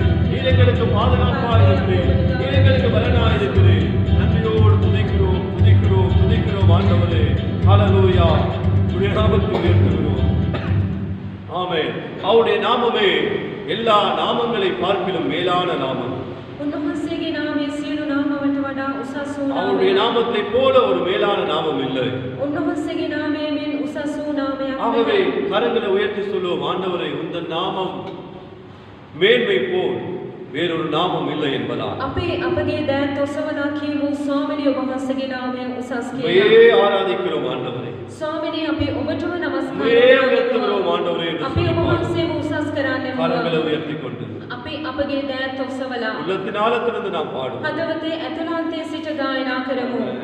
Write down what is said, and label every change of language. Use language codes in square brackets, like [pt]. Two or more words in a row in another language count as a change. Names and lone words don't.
[ta] நீர் எங்களுக்கு பாதுகாப்பாய் இருக்கிறீர். நீர் எங்களுக்கு பலனாய் இருக்கிறீர். நன்றியோடு துதிக்கிறோம், துதிக்கிறோம், துதிக்கிறோம் ஆண்டவரே. ஹல்லேலூயா. உடைய நாமத்தை உயர்த்துகிறோம். ஆமென். அவருடைய நாமமே எல்லா நாமங்களை பார்க்கிலும் மேலான நாமம். [si] උන්වහන්සේගේ නාමය සියලු නාමවලට වඩා උසස් වූ [ta] அவருடைய [si] නාමයක්. [ta] நாமத்தை போல ஒரு மேலான நாமம் இல்லை. [si] උන්වහන්සේගේ නාමය මෙන් උසස් වූ නාමයක් [ta] ஆகவே [si] නැහැ. [ta] கரங்களை உயர்த்தி சொல்லுவோம், ஆண்டவரே உந்தன் நாமம் மேன்மை போல் வேறொரு நாமம் இல்லை என்பதால் [si] අපගේ දෑත් ඔසවනා කියමු ස්වාමිනී ඔබ වහන්සේගේ නාමය උසස් [ta] உம்மையே [si] කියලා. [ta] ஆராதிக்கிறோம் ஆண்டவரே. [si] ස්වාමිනී අපි ඔබටම නමස්කාර [ta] உம்மையே [si] කරනවා. [ta] உயர்த்துகிறோம் ஆண்டவரே என்று [si] අපි ඔබ [ta] சொல்லி [si] වහන්සේව උසස් කරන්නේ [ta] கரங்களை உயர்த்தி கொண்டு [si] අපි අපගේ දෑත් ඔසවලා [ta] உள்ளத்தின் ஆழத்திலிருந்து நாம் பாடுவோம். [si] හදවතේ ඇතුළාන්තයේ සිට ගායනා කරමු.